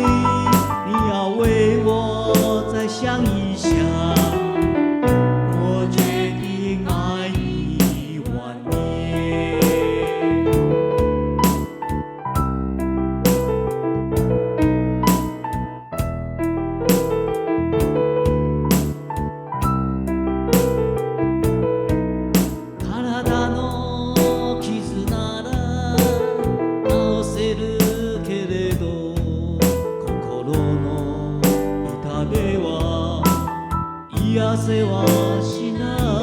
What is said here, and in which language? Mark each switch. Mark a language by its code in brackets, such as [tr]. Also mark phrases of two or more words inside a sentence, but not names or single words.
[zh] 你要为我再想一想，我决定爱你晚年。 [ja] 体の傷なら治せるけれど、心の痛手は癒せはしない。